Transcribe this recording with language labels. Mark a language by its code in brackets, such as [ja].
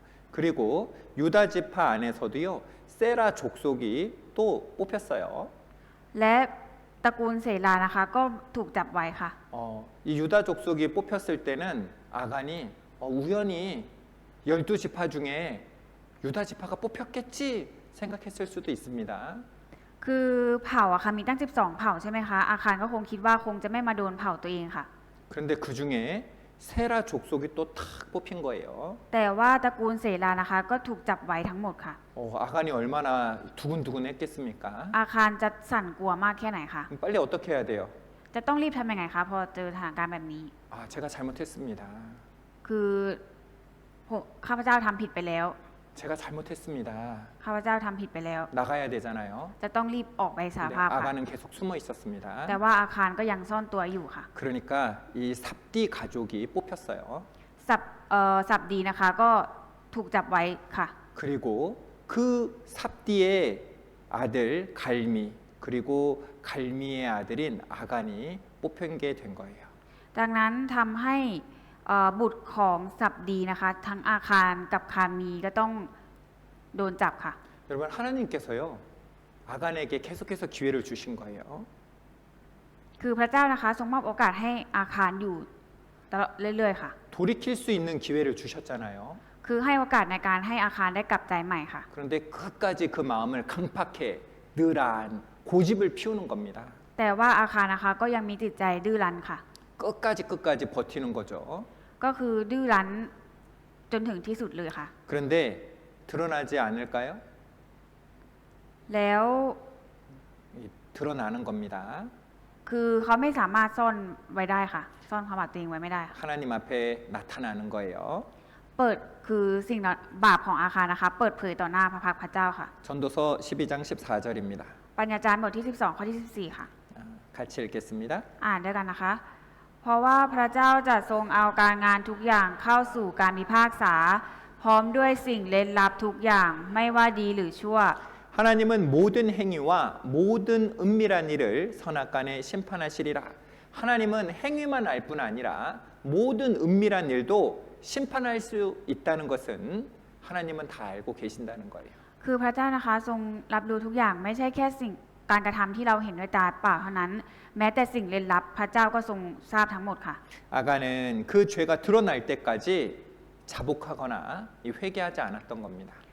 [ko] 그리고 유다 지파 안에서도요. 세라 족속이 또 뽑혔어요. [th] และตระกูลเสลานะคะก็ถูกจับไว้ค่ะ [ko] 이 유다 족속이 뽑혔을 때는 아간이 우연히 12지파 중에 유다 지파가 뽑혔겠지 생각했을 수도 있습니다. [th] คือเผ่าอะค่ะมีตั้ง12เผ่าใช่ไหมคะอาคารก็คงคิดว่าคงจะไม่มาโดนเผ่าตัวเองค่ะ [ko] 그런데 그 중에 세라 족속이 또 탁 뽑힌 거예요. [th] แต่ว่าตระกูลเสลานะคะก็ถูกจับไว้ทั้งหมดค่ะ [ko] 아간이 얼마나 두근두근했겠습니까? [th] อาคารจะสั่นกลัวมากแค่ไหนคะ [ko] 그럼 빨리 어떻게 해야 돼요? [th] จะต้องรีบทำยังไงคะพอเจอสถานการณ์แบบนี้ [ko] 제가 잘못했습니다. [th] คือข้าพเจ้าทำผิดไปแล้ว [ko] 제가 잘못했습니다. [th] ข้าพเจ้าทำผิดไปแล้ว [ko] 나가야 되잖아요. [th] จะต้องรีบออกไปสา [ko] 근데 [th] ภาพค่ะ [ko] 아간은 계속 숨어 있었습니다. [th] แต่ว่าอาคารก็ยังซ่อนตัวอยู่ค่ะ [ko] 그러니까 이 삽디 가족이 뽑혔어요. [th] สับดีนะคะก็ถูกจับไว้ค่ะ [ko] 그리고 그 삽디의 아들 갈미 그리고 갈미의 아들인 아간이 뽑힌 게 된 거예요. [th] ดังนั้นทำให้บุตรของสับดีนะคะทั้งอาคารกับคามีก็ต้องโดนจับค่ะ [ko] 여러분 하나님께서요 아간에게 계속해서 기회를 주신 거예요. [th] คือพระเจ้านะคะทรงมอบโอกาสให้อาคารอยู่ตลอดเรื่อยๆค่ะ [ko] 돌이킬 수 있는 기회를 주셨잖아요. [th] คือให้โอกาสในการให้อาคารได้กลับใจใหม่ค่ะ [ko] 그런데 끝까지 그 마음을 강팍해 늘한 고집을 피우는 겁니다. [th] แต่ว่าอาคารนะคะก็ยังมีจิตใจดื้อรั้นค่ะ [ko] 끝까지 버티는 거죠. [th] ก็คือดื้อรั้นจนถึงที่สุดเลยค่ะ [ko] 그런데 드러나지 않을까요? [th] แล้ว [ko] 드러나는 겁니다. [th] คือเขาไม่สามารถซ่อนไว้ได้ค่ะซ่อนความบาปตัวเองไว้ไม่ได้ค่ะ [ko] 하나님 앞에 나타나는 거예요. [th] เปิดคือสิ่งบาปของอาคารนะคะเปิดเผยต่อหน้าพระพักตร์พระเจ้าค่ะ [ko] 전도서 12장 14절입니다. [th] ปัญญาจารย์บทที่12ข้อที่14ค่ะ [ko] 같이 읽겠습니다. [th] อ่านด้วยกันนะคะ เพราะว่าพระเจ้าจะทรงเอาการงานทุกอย่างเข้าสู่การพิพากษา พร้อมด้วยสิ่งเร้นลับทุกอย่างไม่ว่าดีหรือชั่ว [ko] 하나님은 모든 행위와 모든 은밀한 일을 선악간에 심판하시리라. 하나님은 행위만 알 뿐 아니라 모든 은밀한 일도 심판할 수 있다는 것은 하나님은 다 알고 계신다는 거예요. [th] คือพระเจ้านะคะทรงรับรู้ทุกอย่างไม่ใช่แค่สิ่งการกระทำที่เราเห็นด้วยตาเปล่าเท่านั้น แม้แต่สิ่งลึกลับพระเจ้าก็ทรงทราบทั้งหมดค่ะ [ko] 아간은 그 죄가 드러날 때까지 자복하거나 회개하지 않았던 겁니다.